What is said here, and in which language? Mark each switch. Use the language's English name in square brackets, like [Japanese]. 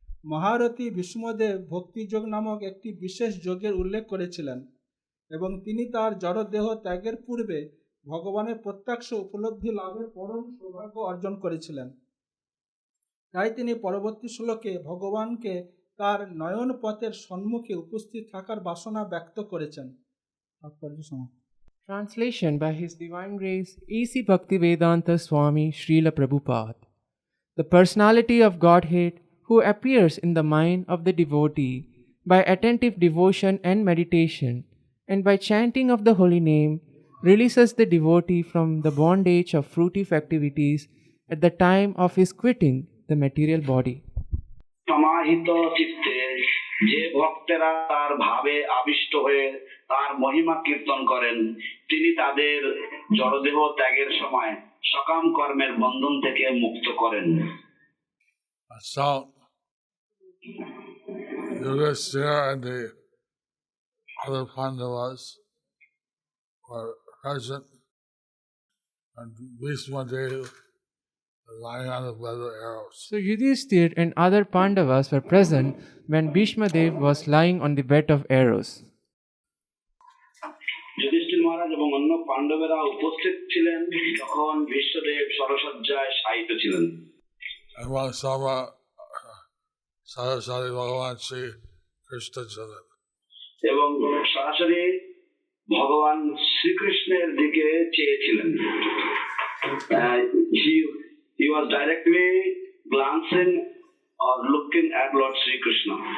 [Bangla] মহারথী ভীষ্মদেব ভক্তিযোগ নামক একটি বিশেষ যোগের উল্লেখ করেছিলেন এবং তিনি তার জড়দেহ ত্যাগের পূর্বে ভগবানের প্রত্যক্ষ উপলব্ধি লাভের পরম সৌভাগ্য অর্জন করেছিলেন। তাই তিনি পরবর্তী শ্লোকে ভগবানকে তার নয়ন পথের সম্মুখে উপস্থিত থাকার বাসনা ব্যক্ত করেছেন। [English] Translation by His Divine Grace A.C. Bhaktivedanta Swami Srila Prabhupada. The personality of Godhead who appears in the mind of the devotee by attentive devotion and meditation and by chanting of the holy name releases the devotee from the bondage of fruitive activities at the time of his quitting the material body. [Bangla] সমাহিত চিত্তে যে ভক্তেরা তার ভাবে আবিষ্ট হয়ে তার মহিমা কীর্তন করেন তিনি তাদের জড়দেহ ত্যাগের সময় সকাম কর্মের বন্ধন থেকে মুক্ত করেন। [English] So, Yudhishthira and the other Pandavas were present, and Bhishma Dev lying on the bed of arrows. So Yudhishthir and other Pandavas were present when Bhishma Dev was lying on the bed of arrows. [Bangla] Yudhishthir মহারাজ এবং অন্য পাণ্ডবেরা উপস্থিত ছিলেন যখন ভীষ্মদেব শরশয্যায় শায়িত ছিলেন। [English] And one Sama Saraswati Bhagavan Sri Krishna Charan. [Bangla] এবং সরাসরি ভগবান শ্রীকৃষ্ণের দিকে চেয়েছিলেন। [English] He was directly glancing or looking at Lord Sri Krishna.